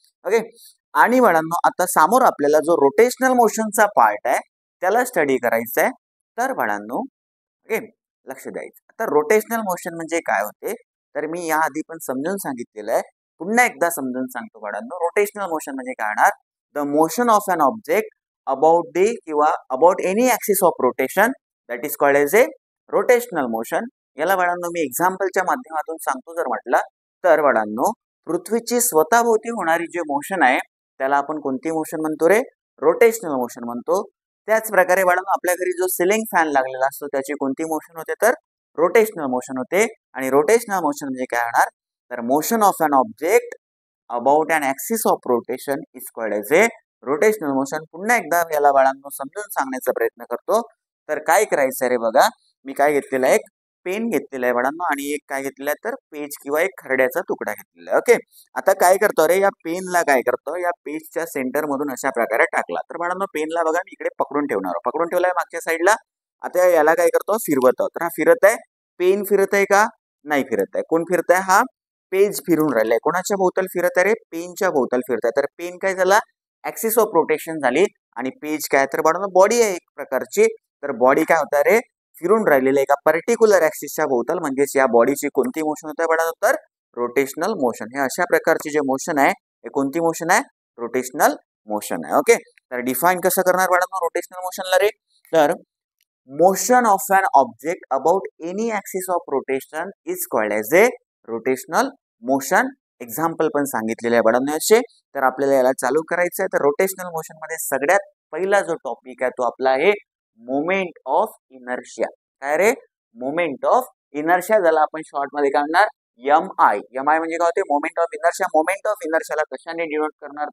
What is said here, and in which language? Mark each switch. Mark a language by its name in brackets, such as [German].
[Marathi] Okay, आणि बाळांनो आता समोर आपल्याला जो रोटेशनल मोशनचा पार्ट आहे त्याला स्टडी करायचा आहे. तर बाळांनो ओके, लक्ष द्यायचं. आता रोटेशनल मोशन म्हणजे काय होते तर मी या आधी पण समजून सांगितलेलं आहे, पुन्हा एकदा समजून सांगतो बाळांनो. रोटेशनल मोशन म्हणजे काय होणार? [English] the motion of an object about the [Marathi] किंवा [English] About any axis of rotation, that is called as a rotational motion. [Marathi] याला बाळांनो मी एक्झाम्पलच्या माध्यमातून सांगतो. जर म्हटलं तर बाळांनो, पृथ्वीची स्वतःभोवती होणारी जे मोशन आहे त्याला आपण कोणती मोशन म्हणतो रे? रोटेशनल मोशन म्हणतो. त्याच प्रकारे बाळांनो, आपल्या घरी जो सिलिंग फॅन लागलेला असतो त्याची कोणती मोशन होते? तर रोटेशनल मोशन होते. आणि रोटेशनल मोशन म्हणजे काय होणार? तर [English] Motion of an object about an axis of rotation is called as a rotational motion. [Marathi] पुन्हा एकदा याला बाळांनो समजून सांगण्याचा प्रयत्न करतो. तर काय करायचं रे बघा, मी काय घेतलेला आहे, एक पेन घेतलेला आहे बाळांनो, आणि एक काय घेतलेला आहे तर पेज किंवा एक खरड्याचा तुकडा घेतलेला आहे. ओके, आता काय करतो रे, या पेनला काय करतो, या पेजच्या सेंटर मधून अशा प्रकारे टाकला. तर बाळांनो पेनला बघा मी इकडे पकडून ठेवणार, पकडून ठेवलाय मागच्या साईडला. आता याला काय करतो, फिरवतो. तर हा फिरत आहे, पेन फिरत आहे का? नाही फिरत आहे. कोण फिरत आहे? हा पेज फिरून राहिलाय. कोणाच्या भोवताल फिरत आहे रे? पेनच्या भोवताल फिरत आहे. तर पेन काय झाला? ऍक्सिस ऑफ रोटेशन झाली. आणि पेज काय तर बाळांनो बॉडी आहे एक प्रकारची. तर बॉडी काय होता रे? फिरून राहिलेली एका पर्टिक्युलर ऍक्सिसच्या भोवताल, म्हणजेच या बॉडीची कोणती मोशन होत आहे बाळांनो? तर रोटेशनल मोशन. हे अशा प्रकारचे जे मोशन आहे हे कोणती मोशन आहे? रोटेशनल मोशन आहे. ओके, तर डिफाईन कसं करणार बाळांनो रोटेशनल मोशनला रे? तर [English] Motion of an object about any axis of rotation is called as a rotational motion. [Marathi] Example पण सांगितलेले आहे बाळांनो असे. तर आपल्याला याला चालू करायचं आहे. तर रोटेशनल मोशन मध्ये सगळ्यात पहिला जो टॉपिक आहे तो आपला आहे मोमेंट ऑफ इनर्शिया. काय रे? मोमेंट ऑफ इनर्शिया, ज्याला आपण शॉर्ट मध्ये काय म्हणणार? [English] MI. [Marathi] MI म्हणजे काय होते? Moment of inertia. Moment of इनर्शियाला कशाने डिनोट करणार?